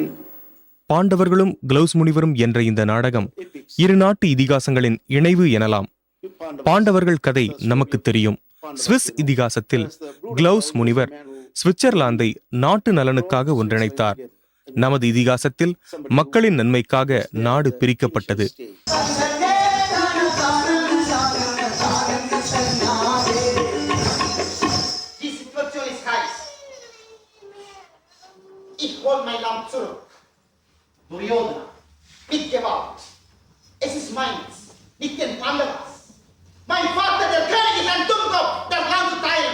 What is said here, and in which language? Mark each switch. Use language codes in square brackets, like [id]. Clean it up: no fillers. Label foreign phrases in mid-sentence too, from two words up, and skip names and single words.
[ta] பாண்டவர்களும் கிளவுஸ் முனிவரும் என்ற இந்த நாடகம் இரு நாட்டு இதிகாசங்களின் இணைவு எனலாம். பாண்டவர்கள் கதை நமக்கு தெரியும். சுவிஸ் இதிகாசத்தில் கிளவுஸ் முனிவர் சுவிட்சர்லாந்தை நாட்டு நலனுக்காக ஒன்றிணைத்தார். நமது இதிகாசத்தில் மக்களின் நன்மைக்காக நாடு பிரிக்கப்பட்டது. [de] Duryodhana, mit Gewalt. Es ist meins, nicht den Pandavas. Mein Vater, der König, ist ein Dummkopf, das Land zu teilen.